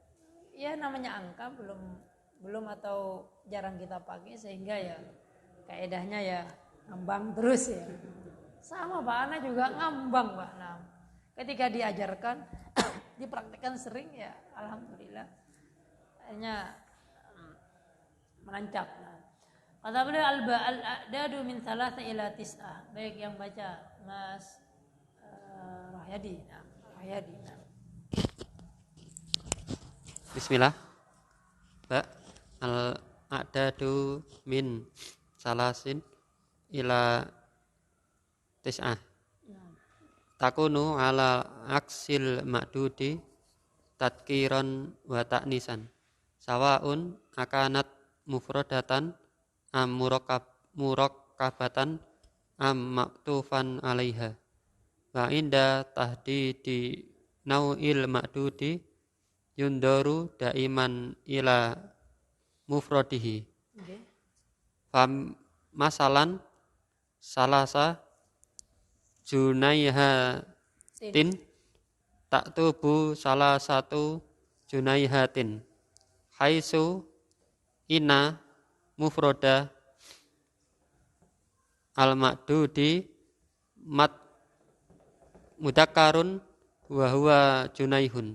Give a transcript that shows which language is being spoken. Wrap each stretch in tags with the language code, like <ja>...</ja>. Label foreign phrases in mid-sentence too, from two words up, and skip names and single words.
<id>Ya namanya angka belum atau jarang kita pakai sehingga ya kaedahnya ya ngambang terus ya. Sama Pak, anak juga ngambang Pak. Nah, ketika diajarkan dipraktekkan sering ya alhamdulillah akhirnya menancap. Nah, kata beliau</id> <ar>الأعداد من 3 إلى 9.</ar> <id>Baik yang baca Mas Rohyadi. Nah, Rohyadi. Nah.</id> <ar>بسم الله. ب الأعداد من 3 إلى 9. تكون على عكس المعدود تذكيرا وتأنيثا. سواء أكانت مفردة أم مركبة أم معطوفا عليها. وعند تحديد نوع المعدود ينظر دائما إلى مفرده. Okay. فمثلا ثلاثة جنيهات تكتب</ar> <id>salah satu</id> <ar>جنيهات حيث إن مفرد المعدود مذكر وهو جنيه.</ar>